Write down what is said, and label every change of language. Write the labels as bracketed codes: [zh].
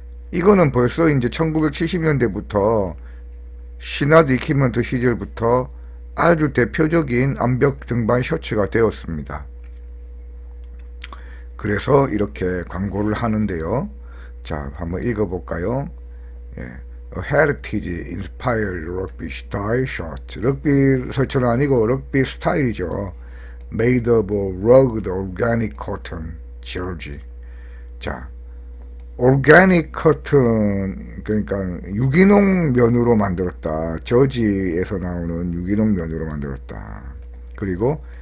[ko] 이거는 벌써 이제 1970년대부터 시나드 이퀴먼트 시절부터 아주 대표적인 암벽 등반 셔츠가 되었습니다. 그래서 이렇게 광고를 하는데요. 자, 한번 읽어볼까요? 예. [en] A heritage inspired rugby style shirt. [ko] 럭비 셔츠는 아니고 럭비 스타일이죠. [en] Made of rugged organic cotton jersey. [ko] 자, organic cotton, 그러니까 유기농 면으로 만들었다. 저지에서 나오는 유기농 면으로 만들었다. 그리고